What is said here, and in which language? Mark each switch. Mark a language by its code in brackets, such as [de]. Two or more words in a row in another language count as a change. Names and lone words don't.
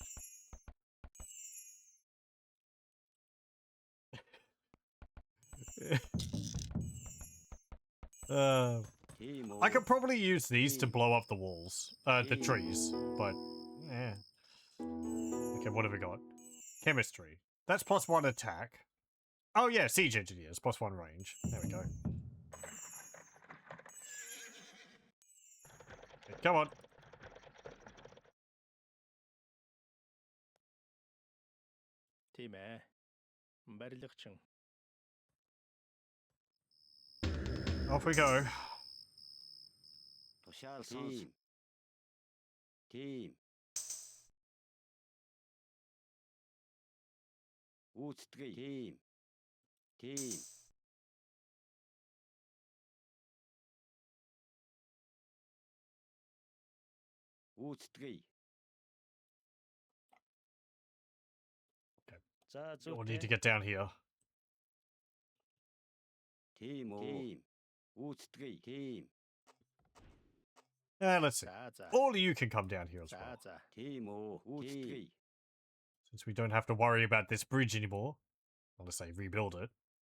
[en] I could probably use these to blow up the walls, the trees, but yeah. Okay, what have we got? Chemistry. That's plus 1 attack. Oh yeah, siege engineers, plus 1 range. There we go. Okay, come on. [mn] Тийм ээ. Барилгачин. [en] Off we go. [mn] Тушаал сонс. Тийм. Үүстгэе. Тийм. Тийм. Үүстгэе. За [en] We'll need to [mn] зүйтэй. [en] get down here. [mn] Тийм үү. Тийм. Үүстгэе. Тийм. [en] Let's see. [mn] За. [en] All of you can come down here as [mn] За [en] well. [mn] за. Тийм үү. Үүстгэе. [en] Since we don't have to worry about this bridge anymore. Unless they rebuild it.